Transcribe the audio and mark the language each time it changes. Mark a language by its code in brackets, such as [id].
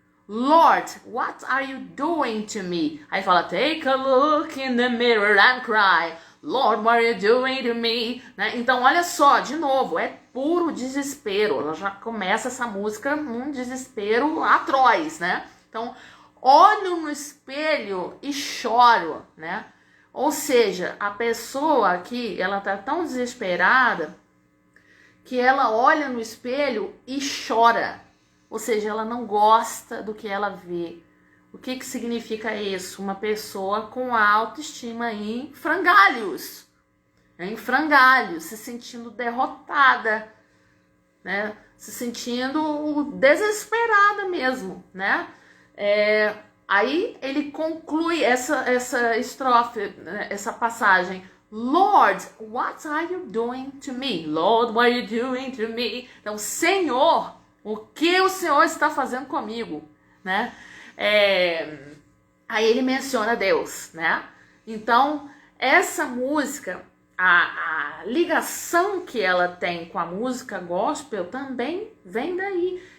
[en] Lord, what are you doing to me? [pt] Aí fala, [en] take a look in the mirror and cry. Lord, what are you doing to me? [pt] Né? Então, olha só, de novo, é puro desespero. Ela já começa essa música num desespero atroz, né? Então, olho no espelho e choro, né? Ou seja, a pessoa aqui, ela tá tão desesperada que ela olha no espelho e chora. Ou seja, ela não gosta do que ela vê. O que significa isso? Uma pessoa com a autoestima em frangalhos. em frangalhos, se sentindo derrotada, né? Se sentindo desesperada mesmo, né? Aí ele conclui essa estrofe, né? Essa passagem. [en] Lord, what are you doing to me? Lord, what are you doing to me? [pt] Então, Senhor, o que o Senhor está fazendo comigo, né? Aí ele menciona Deus, né? Então, essa música, a ligação que ela tem com a música gospel também vem daí.